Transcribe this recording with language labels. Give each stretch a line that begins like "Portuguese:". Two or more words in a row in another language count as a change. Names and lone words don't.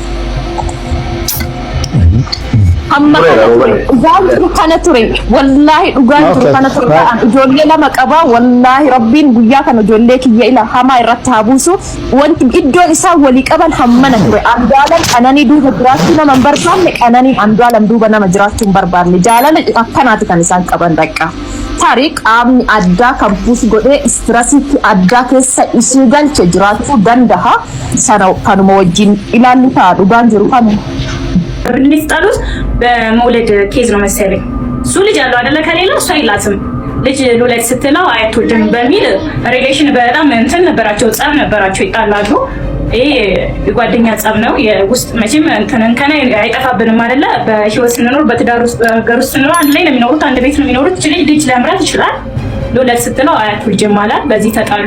Oromo: hamma kana ture wallaahi dhugaan ture kana ture ijoollee lama qaba wallaahi rabbiin guyyaa kana ijoollee kiyya ila hamaa irratti haa buusu wanti iddoon isaa walii qaban hammana ture Andu'aalem Qananii duuba jiraachuu nama hin barbaanne Qananii Andu'aalem duuba nama jiraachuu hin barbaanne jaalala akkanaati kan isaan qaban dhaqqa. Tarii qaamni addaa kan puus godhee istirasiitti addaa keessa isii galche jiraachuu danda'a sana kanuma wajjin ilaalli ta'a dhugaan jiru kanuma.
Amharic: ብንስጣሉት በመውለድ ኬዝ ነው መሰለኝ እሱ ልጅ አለው አይደለ ከሌላ እሷ አይላትም ልጅ ልውለድ ስትለው አይትወልድም በሚል ሪሌሽን በጣም እንትን ነበራቸው ጸብ ነበራቸው ይጣላሉ ይሄ የጓደኛ ጸብ ነው የውስጥ መቼም እንትን ከነ አይጠፋብንም አይደለ በህይወት ስንኖር በትዳር ውስጥ በሀገር ውስጥ ስንኖር አንድ ላይ ነው የሚኖሩት አንድ ቤት ነው የሚኖሩት ልጅ ለምራት ይችላል ልውለድ ስትለው አይትወልድም ማለት በዚህ ተጣሉ